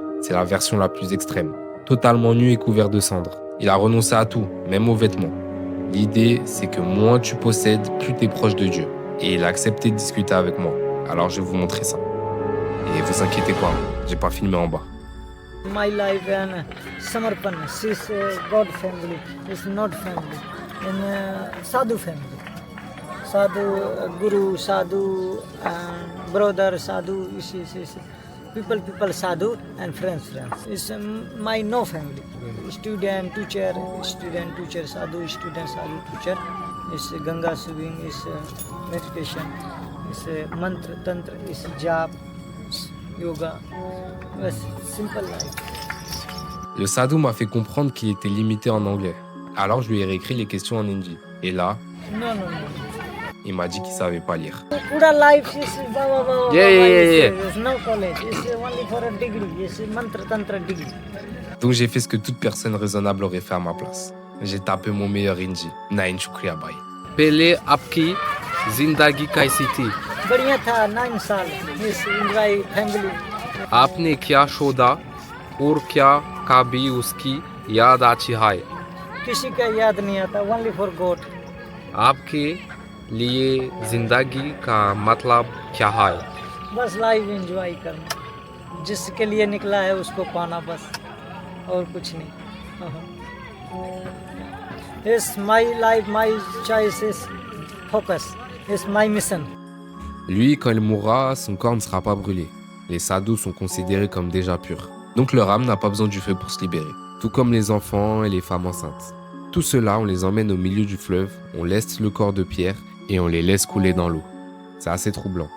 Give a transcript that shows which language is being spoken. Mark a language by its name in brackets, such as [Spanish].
[French] C'est la version la plus extrême. Totalement nu et couvert de cendres. Il a renoncé à tout, même aux vêtements. L'idée, c'est que moins tu possèdes, plus tu es proche de Dieu. Et il a accepté de discuter avec moi. Alors je vais vous montrer ça. Et vous inquiétez pas, j'ai pas filmé en bas. [English] My life and Samarpan, is God family, is not family, in Sadhu family. Sadhu, Guru, Sadhu, and brother, Sadhu, is people, Sadhu, and friends. It's my no family. Student, teacher, Sadhu, teacher. Is Ganga swimming, is meditation, is mantra, tantra, is jap, yoga. Yes, simple life. [French] Le sadhu m'a fait comprendre qu'il était limité en anglais. Alors je lui ai réécrit les questions en hindi. Et là, [English] No. [French] il m'a dit qu'il savait pas lire. [English] Pura life is Yeah. It's no college. It's only for a degree. It's mantra tantra degree. [French] Donc j'ai fait ce que toute personne raisonnable aurait fait à ma place. J'ai tapé mon meilleur hindi. [Hindi] Nain shukriya bhai. पहले आपकी जिंदगी कैसी थी? बढ़िया था 9 साल. [English] Yes, enjoy family. [Hindi] आपने क्या शोधा और क्या कभी उसकी याद आती है? किसी का याद नहीं आता. [English] Only for God. [Hindi] आपके लिए जिंदगी का मतलब क्या है? बस लाइफ एंजॉय करना. जिसके लिए निकला है उसको पाना बस. और कुछ नहीं. [English] It's my life, my choice is focus. It's my mission. [French] Lui, quand il mourra, son corps ne sera pas brûlé. Les sadhus sont considérés comme déjà purs. Donc leur âme n'a pas besoin du feu pour se libérer. Tout comme les enfants et les femmes enceintes. Tout cela, on les emmène au milieu du fleuve, on laisse le corps de pierre et on les laisse couler dans l'eau. C'est assez troublant.